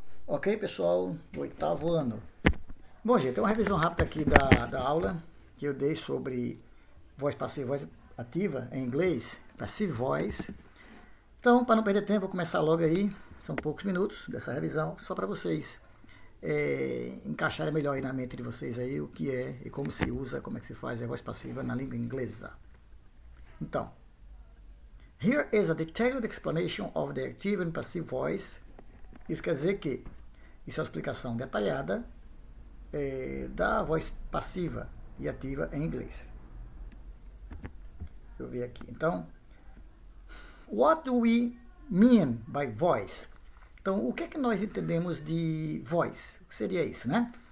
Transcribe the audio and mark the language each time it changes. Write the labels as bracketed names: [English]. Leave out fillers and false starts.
[Portuguese] Ok, pessoal, do oitavo ano. Bom, gente, tem uma revisão rápida aqui da aula que eu dei sobre voz passiva e voz ativa em inglês, passive voice. Então, para não perder tempo, vou começar logo aí. São poucos minutos dessa revisão, só para vocês encaixarem melhor aí na mente de vocês aí o que é e como se usa, como é que se faz a voz passiva na língua inglesa. Então, [English] here is a detailed explanation of the active and passive voice. [Portuguese] Isso quer dizer que isso é uma explicação detalhada da voz passiva e ativa em inglês. Deixa eu ver aqui. Então, [English] what do we mean by voice? [Portuguese] Então, o que é que nós entendemos de voice? O que seria isso, né?